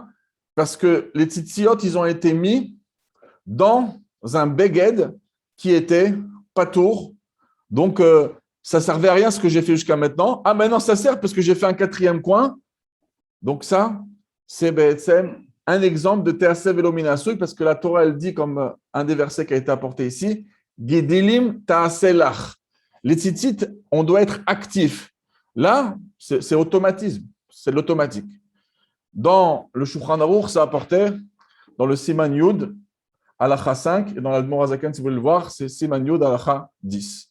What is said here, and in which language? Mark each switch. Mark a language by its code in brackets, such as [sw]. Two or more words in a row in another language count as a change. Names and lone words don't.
[fr] Parce que les tzitziot, ils ont été mis dans un beged qui était patour. Donc, ça ne servait à rien ce que j'ai fait jusqu'à maintenant. Ah, maintenant, ça sert parce que j'ai fait un 4e coin. Donc, ça, c'est un exemple de [he] תעשה ולא מן העשוי, [fr] parce que la Torah, elle dit, comme un des versets qui a été apporté ici, [he] גדילים תעשה לך. [fr] Les tzitzit, on doit être actif. Là, c'est automatisme, c'est l'automatique. Dans le Shulchan Aruch, ça apportait dans le [he] סימן יוד, [fr] Halacha 5, et dans l'Admor Hazaken, si vous voulez le voir, c'est [he] סימן יוד, [fr] Halacha 10.